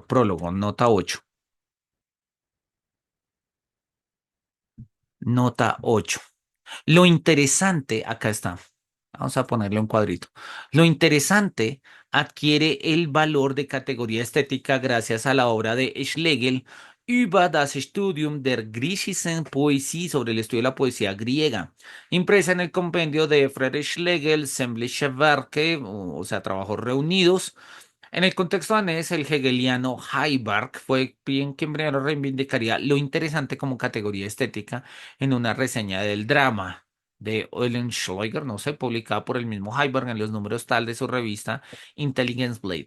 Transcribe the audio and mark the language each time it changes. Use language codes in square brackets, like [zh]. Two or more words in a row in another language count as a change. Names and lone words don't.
[es] Prólogo, nota 8. Nota 8. Lo interesante, acá está. Vamos a ponerle un cuadrito. Lo interesante adquiere el valor de categoría estética gracias a la obra de Schlegel über das Studium der griechischen Poesie, sobre el estudio de la poesía griega, impresa en el compendio de Friedrich Schlegel, Sämtliche Werke, o sea, trabajos reunidos. En el contexto danés, el hegeliano Heiberg fue quien primero reivindicaría lo interesante como categoría estética en una reseña del drama de Eulenschläger, no sé, publicada por el mismo Heiberg en los números tal de su revista Intelligence Blade.